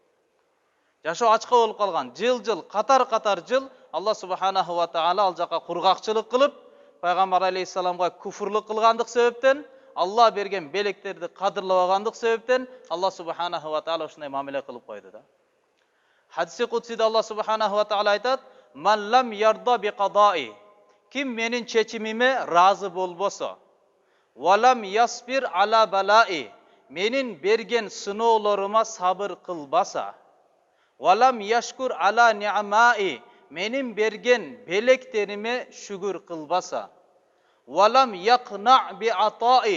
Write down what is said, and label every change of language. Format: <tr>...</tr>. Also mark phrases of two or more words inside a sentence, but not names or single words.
<ky>Жашоо ачка болуп калган. Жыл, катар жыл Алла</ky> <ar>سبحانه وتعالى</ar> <ky>ал жака кургакчылык кылып, Пайгамбар алейхиссаламга куфурлук кылгандык себептен, Алла берген белектерди кадырлабагандык себептен Алла</ky> <ar>سبحانه وتعالى</ar> <ky>ушундай мамиле кылып койду да. Хадиси кудсиде Алла Субханаху ва Таала айтат:</ky> <ar>"من لم يرض بقضائي".</ar> <ky>Ким менин чечимиме разы болбосо,</ky> <ar>"ولم يصبر على بلائي".</ar> <ky>Менин берген сыноолорума сабыр кылбаса,</ky> <ar>"ولم يشكر على نعمائي".</ar> <ky>Менин берген белектериме шүгүр кылбаса,</ky> <ar>"ولم يقنع بعطائي".</ar>